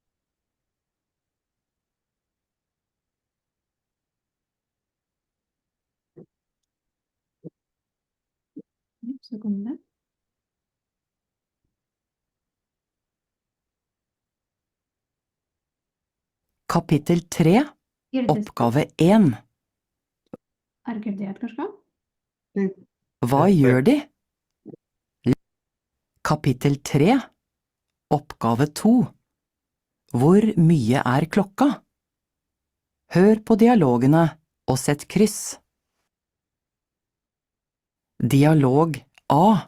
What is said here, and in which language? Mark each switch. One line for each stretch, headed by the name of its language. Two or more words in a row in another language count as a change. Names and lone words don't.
Lithuanian: Taip, sekundę.
Norwegian: Kapittel 3,
Lithuanian: Girdite?
Norwegian: oppgave 1.
Lithuanian: Ar girdėjot kažką?
Norwegian: Hva gjør de? Kapittel 3, oppgave 2. Hvor mye er klokka? Hør på dialogene og sett kryss. Dialog A.